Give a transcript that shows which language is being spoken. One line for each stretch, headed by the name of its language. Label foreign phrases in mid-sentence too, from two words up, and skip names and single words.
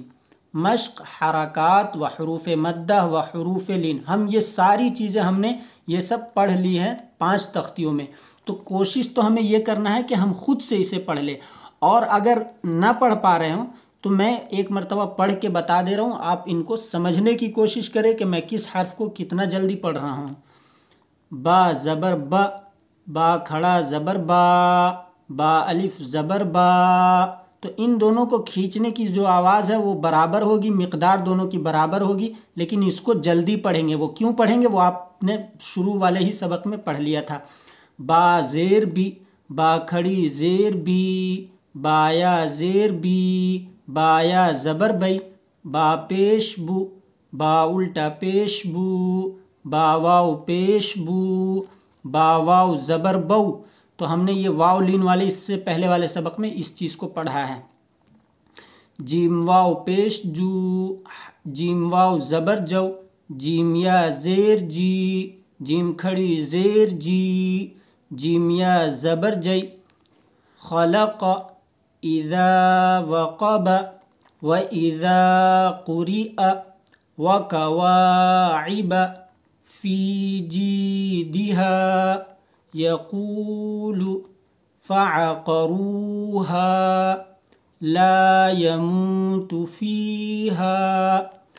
Urdu: مشق حرکات و حروف مدہ و حروف لین، ہم یہ ساری چیزیں ہم نے یہ سب پڑھ لی ہیں 5 تختیوں میں۔ تو کوشش تو ہمیں یہ کرنا ہے کہ ہم خود سے اسے پڑھ لیں، اور اگر نہ پڑھ پا رہے ہوں تو میں ایک مرتبہ پڑھ کے بتا دے رہا ہوں، آپ ان کو سمجھنے کی کوشش کریں کہ میں کس حرف کو کتنا جلدی پڑھ رہا ہوں۔ با زبر با، با کھڑا زبر با، با الف زبر با۔ تو ان دونوں کو کھینچنے کی جو آواز ہے وہ برابر ہوگی، مقدار دونوں کی برابر ہوگی، لیکن اس کو جلدی پڑھیں گے۔ وہ کیوں پڑھیں گے وہ آپ نے شروع والے ہی سبق میں پڑھ لیا تھا۔ با زیر بی، با کھڑی زیر بی، بایا زیر بی، بایا زبر بئی، با پیش بو، با الٹا پیش بو، با واو پیش بو، با واو زبر بو۔ تو ہم نے یہ واو لین والے اس سے پہلے والے سبق میں اس چیز کو پڑھا ہے۔ جیم واو پیش جو، جیم واو زبر جو، جیم یا زیر جی، جیم کھڑی زیر جی، جیم یا زبر جی۔
Arabic: خلق اذا وقب و اذا قرئ و کواعب فی جیدها یقول فعقروها لا يموت فيها